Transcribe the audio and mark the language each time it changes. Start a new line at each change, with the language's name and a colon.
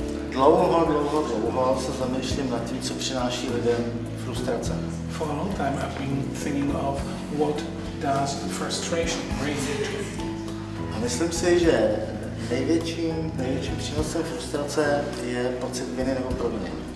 Czech: Dlouho se zamýšlím nad tím, co přináší lidem frustrace.
English: For a long time I've been thinking of what does frustration bring to.
Czech: A myslím si, že největším přínosem frustrace je pocit viny nebo provinění.